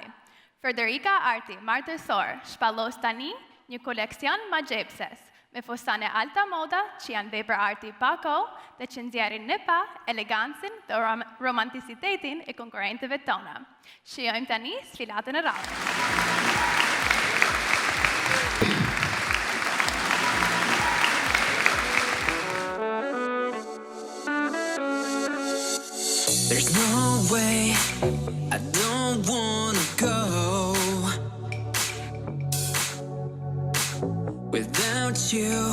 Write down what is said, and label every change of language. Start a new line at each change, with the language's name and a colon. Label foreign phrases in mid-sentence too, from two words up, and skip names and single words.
Albanian: Federica Arti martësor shpallos tani një koleksion magjepses me fustane
Italian: alta moda
Albanian: që janë vepër arti pa kohë dhe që nxjerrin në pa elegancën dhe romanticitetin e konkurrentëve tona. Shijojmë tani sfilatën e radhës.
English: There's no way, I don't wanna go without you.